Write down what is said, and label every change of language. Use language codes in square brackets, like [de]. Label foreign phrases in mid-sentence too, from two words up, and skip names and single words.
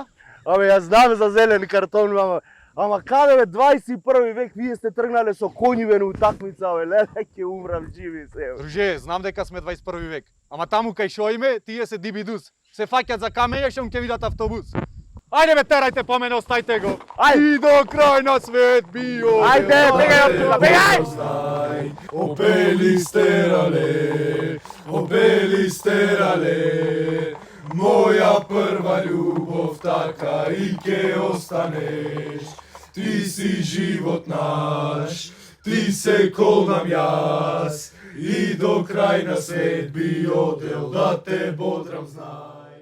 [mk] Абе, јас знам за зелен картон, ама каде, бе, 21 век, вие сте тргнале со коњи, бе, на утакмица, бе, леле, ќе умрам живи се, бе. Друже, знам дека сме 21 век. Ама таму кај шо име, тие се дибидус. Се фаќат за камења, шом ќе видат автобус. Ајде бе, терајте по мене, остајте го. Ајде. И до крај на свет био. Ајде, бегај, бегај! О Пелистерале, о Пелистерале, моја прва љубов така и ќе останеш. Ти си живот наш, ти се кол нам јас, и до крај на свет би одел да те бодрам знаш.